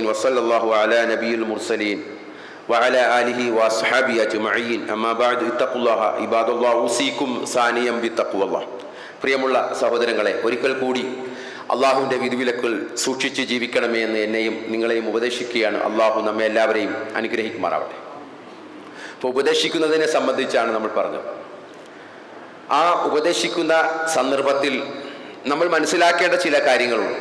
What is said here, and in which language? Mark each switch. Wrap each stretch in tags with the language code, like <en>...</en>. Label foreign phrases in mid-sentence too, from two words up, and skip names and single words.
<ar>وصلى الله على نبي المرسلين وعلى آله وأصحابه أجمعين أما بعد اتقوا الله عباد الله أوصيكم ثانيا بتقوى الله.</ar> <ml>പ്രിയമുള്ള സഹോദരങ്ങളെ, ഒരിക്കൽ കൂടി അള്ളാഹുവിൻ്റെ വിധിവിലക്കുകൾ സൂക്ഷിച്ച് ജീവിക്കണമേ എന്ന് എന്നെയും നിങ്ങളെയും ഉപദേശിക്കുകയാണ്. അള്ളാഹു നമ്മെ എല്ലാവരെയും അനുഗ്രഹിക്കുമാറാവട്ടെ. അപ്പോൾ ഉപദേശിക്കുന്നതിനെ സംബന്ധിച്ചാണ് നമ്മൾ പറഞ്ഞത്. ആ ഉപദേശിക്കുന്ന സന്ദർഭത്തിൽ നമ്മൾ മനസ്സിലാക്കേണ്ട ചില കാര്യങ്ങളുണ്ട്.</ml>